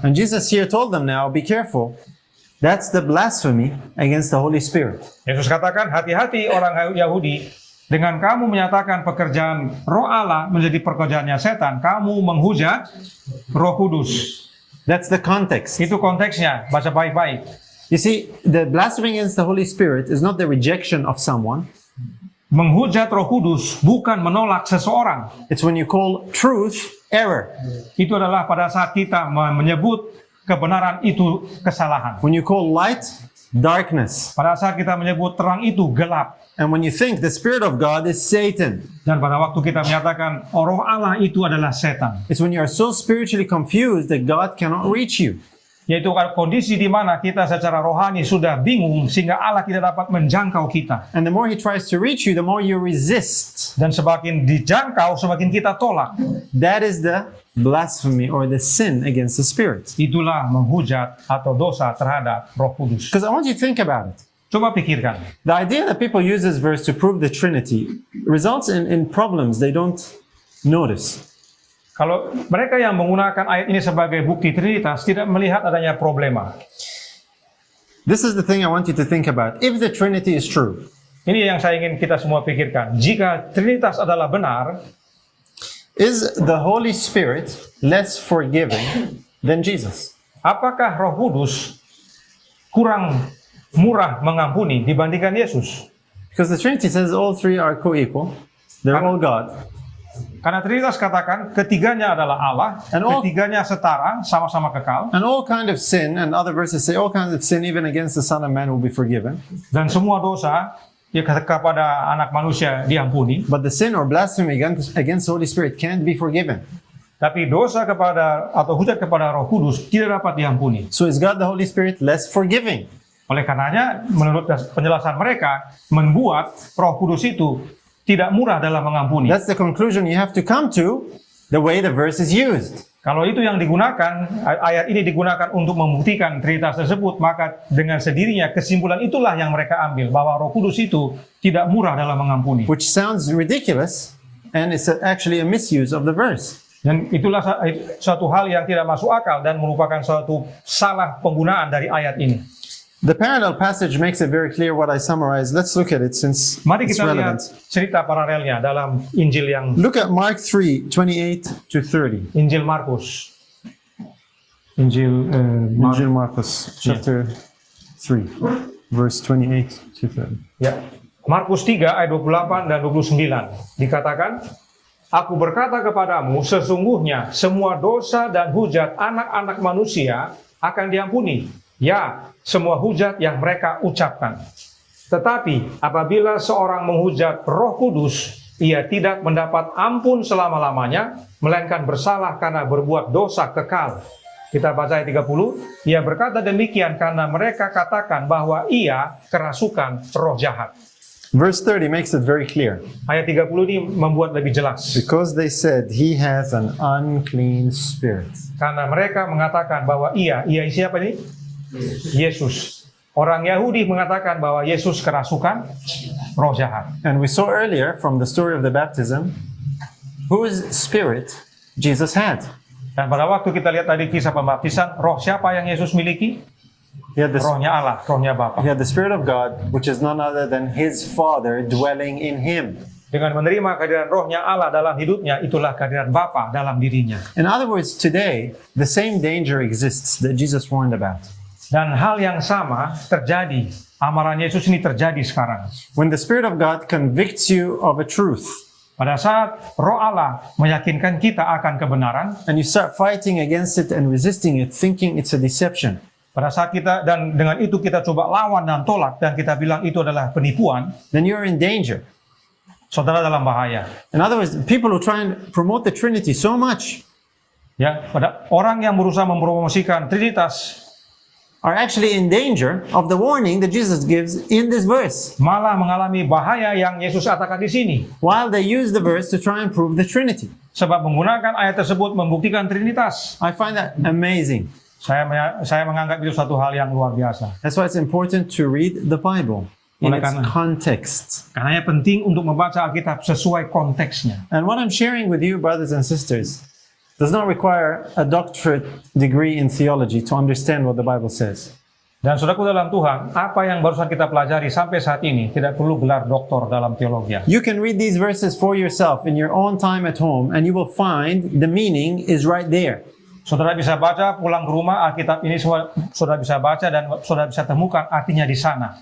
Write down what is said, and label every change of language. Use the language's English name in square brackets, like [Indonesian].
[English] And Jesus here told them, now be careful. That's the blasphemy against the Holy Spirit. [Indonesian] Yesus katakan, hati-hati orang Yahudi. Dengan kamu menyatakan pekerjaan Roh Allah menjadi pekerjaannya setan, kamu menghujat Roh Kudus. [English] That's the context. [Indonesian] Itu konteksnya, baca baik-baik. [English] You see, the blasphemy against the Holy Spirit is not the rejection of someone. [Indonesian] Menghujat Roh Kudus bukan menolak seseorang. [English] It's when you call truth error. [Indonesian] Itu adalah pada saat kita menyebut kebenaran itu kesalahan. [English] When you call light darkness. [Indonesian] Pada saat kita menyebut terang itu gelap. [English] And when you think the Spirit of God is Satan, [Indonesian] Dan pada waktu kita menyatakan roh Allah itu adalah setan. [English] it's when you are so spiritually confused that God cannot reach you. [Indonesian] Yaitu kondisi di mana kita secara rohani sudah bingung sehingga Allah tidak dapat menjangkau kita. [English] And the more He tries to reach you, the more you resist. [Indonesian] Dan semakin dijangkau, semakin kita tolak. [English] That is the blasphemy or the sin against the Spirit. [Indonesian] Itulah menghujat atau dosa terhadap Roh Kudus. [English] Because I want you to think about it. [Indonesian] Coba pikirkan. [English] The idea that people use this verse to prove the Trinity results in problems they don't notice. [Indonesian] Kalau mereka yang menggunakan ayat ini sebagai bukti Trinitas tidak melihat adanya problema. [English] This is the thing I want you to think about. If the Trinity is true, [Indonesian] Ini yang saya ingin kita semua pikirkan. Jika Trinitas adalah benar, [English] is the Holy Spirit less forgiving than Jesus? [Indonesian] apakah Roh Kudus kurang murah mengampuni dibandingkan Yesus? [English] Because the Trinity says all three are co-equal. They're all God. [Indonesian] Karena Trinitas katakan ketiganya adalah Allah, [English] And all- [Indonesian] ketiganya setara, sama-sama kekal, [English] And all kind of sin, and other verses say all kinds of sin, even against the Son of Man, will be forgiven. [Indonesian] dan semua dosa ya kepada anak manusia diampuni. [English] But the sin or blasphemy against the Holy Spirit can't be forgiven. [Indonesian] Tapi dosa kepada atau hujat kepada Roh Kudus tidak dapat diampuni. [English] So is God the Holy Spirit less forgiving? [Indonesian] Oleh karenanya, menurut penjelasan mereka, membuat Roh Kudus itu tidak murah dalam mengampuni. [English] That's the conclusion you have to come to the way the verse is used. [Indonesian] Kalau itu yang digunakan, ayat ini digunakan untuk membuktikan Trinitas tersebut, maka dengan sendirinya kesimpulan itulah yang mereka ambil, bahwa Roh Kudus itu tidak murah dalam mengampuni. [English] Which sounds ridiculous, and it's actually a misuse of the verse. [Indonesian] Dan itulah suatu hal yang tidak masuk akal dan merupakan suatu salah penggunaan dari ayat ini. [English] The parallel passage makes it very clear what I summarized. Let's look at it since [Indonesian] Mari [English] it's [Indonesian] kita lihat [English] relevant. [Indonesian] cerita paralelnya dalam Injil yang [English] Look at Mark 3:28 to 30. [Indonesian] Injil Markus. Injil [English] Injil Marcus, chapter 3, verse 28 to 30. [Indonesian] Ya. Markus 3 ayat 28 dan 29 dikatakan, "Aku berkata kepadamu, sesungguhnya semua dosa dan hujat anak-anak manusia akan diampuni. Ya, semua hujat yang mereka ucapkan. Tetapi apabila seorang menghujat Roh Kudus, ia tidak mendapat ampun selama-lamanya, melainkan bersalah karena berbuat dosa kekal." Kita baca ayat 30, ia berkata demikian karena mereka katakan bahwa ia kerasukan roh jahat. [English] Verse 30 makes it very clear. [Indonesian] Ayat 30 ini membuat lebih jelas. [English] Because they said he has an unclean spirit. [Indonesian] Karena mereka mengatakan bahwa ia siapa ini? Yesus. Orang Yahudi mengatakan bahwa Yesus kerasukan roh jahat. [English] And we saw earlier from the story of the baptism, whose spirit Jesus had. [Indonesian] Dan pada waktu kita lihat tadi kisah pembaptisan, roh siapa yang Yesus miliki? [English] He had, [Indonesian] Rohnya Allah, rohnya Bapa. [English] he had the Spirit of God, which is none other than his Father dwelling in him. [Indonesian] Dengan menerima kehadiran rohnya Allah dalam hidupnya, itulah kehadiran Bapa dalam dirinya. [English] In other words, today, the same danger exists that Jesus warned about. [Indonesian] Dan hal yang sama terjadi, amaran Yesus ini terjadi sekarang. [English] When the Spirit of God convicts you of a truth, [Indonesian] Pada saat roh Allah meyakinkan kita akan kebenaran, [English] and you start fighting against it and resisting it, thinking it's a deception, [Indonesian] pada saat kita, dan dengan itu kita coba lawan dan tolak, dan kita bilang itu adalah penipuan, [English] then you're in danger. [Indonesian] saudara dalam bahaya. [English] In other words, people who try and promote the Trinity so much [Indonesian] Ya, pada orang yang berusaha mempromosikan Trinitas [English] are actually in danger of the warning that Jesus gives in this verse, [Indonesian] malah mengalami bahaya yang Yesus katakan di sini. [English] while they use the verse to try and prove the Trinity. [Indonesian] Sebab menggunakan ayat tersebut membuktikan Trinitas. [English] I find that amazing. [Indonesian] Saya menganggap itu suatu hal yang luar biasa. [English] That's why it's important to read the Bible in its context. [Indonesian] Karena penting untuk membaca Alkitab sesuai konteksnya. [English] And what I'm sharing with you, brothers and sisters, does not require a doctorate degree in theology to understand what the Bible says. [Indonesian] Dan saudaraku dalam Tuhan, apa yang barusan kita pelajari sampai saat ini tidak perlu gelar doktor dalam teologi. [English] You can read these verses for yourself in your own time at home, and you will find the meaning is right there. [Indonesian] Saudara bisa baca pulang ke rumah Alkitab ini, saudara bisa baca dan saudara bisa temukan artinya di sana.